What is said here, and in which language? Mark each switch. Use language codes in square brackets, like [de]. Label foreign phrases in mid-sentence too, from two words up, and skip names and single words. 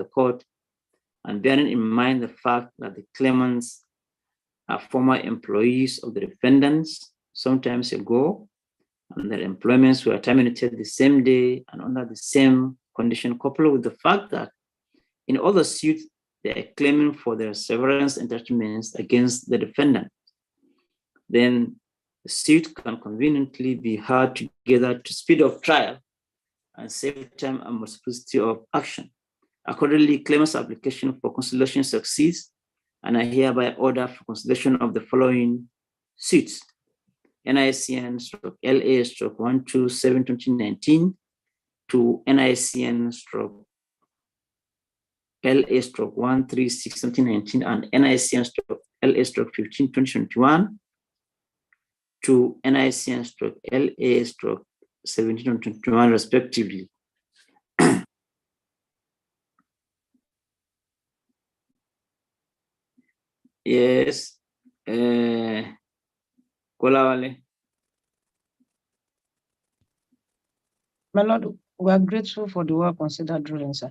[en] court, and bearing in mind the fact that the claimants are former employees of the defendants some time ago, and their employments were terminated the same day and under the same condition, coupled with the fact that in other suits they are claiming for their severance entitlements against the defendant, then the suit can conveniently be heard together to speed up trial and save time and multiplicity of action. Accordingly, claimant's application for conciliation succeeds, and I hereby order for consideration of the following suits: NICN/LA/127/2019 to NICN/LA/136/2019 and NICN/LA/15/2021 to NICN/LA/17/2021 respectively. Yes. Kolawale. My Lord, we are grateful for the well-considered ruling, sir.